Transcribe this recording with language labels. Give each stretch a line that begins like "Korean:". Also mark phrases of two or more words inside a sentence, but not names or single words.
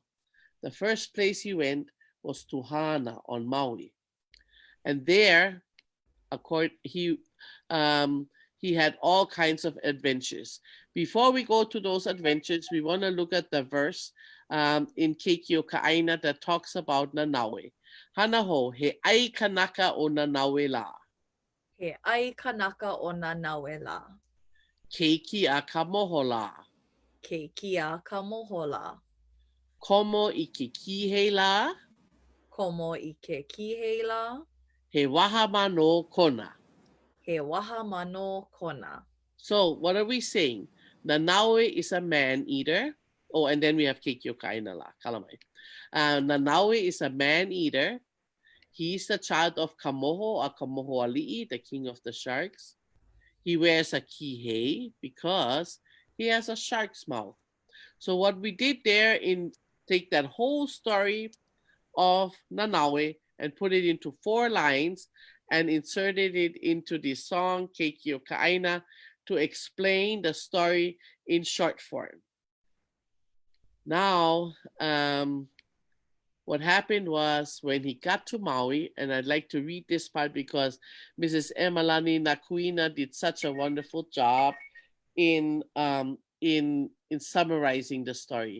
English: The first place he went was to Hana on Maui. And there, he had all kinds of adventures. Before we go to those adventures, we want to look at the verse in Keiki o ʻāina that talks about Nanaue.
Hawaiian: Hana ho, he ai kanaka o Nanaue la. He ai kanaka o Nanaue la. Keiki a ka moho la. Keiki a ka moho la. Komo i ke kihei la. Komo i ke kihei la. He waha mano kona. He waha mano kona.
English: So what are we saying? Nanaue is a man-eater. Oh, and then we have
Hawaiian: Keiki o ʻāina la, kalamai.
English: Nanaue is a man-eater. He's the child of Kamoho or Kamohoali'i, the king of the sharks. He wears a kihei because he has a shark's mouth. So what we did there in take that whole story of Nanaue and put it into 4 lines and inserted it into the song Keiki o ʻāina to explain the story in short form. Now, what happened was when he got to Maui, and I'd like to read this part because Mrs. Emalani Nakuina did such a wonderful job in summarizing the story.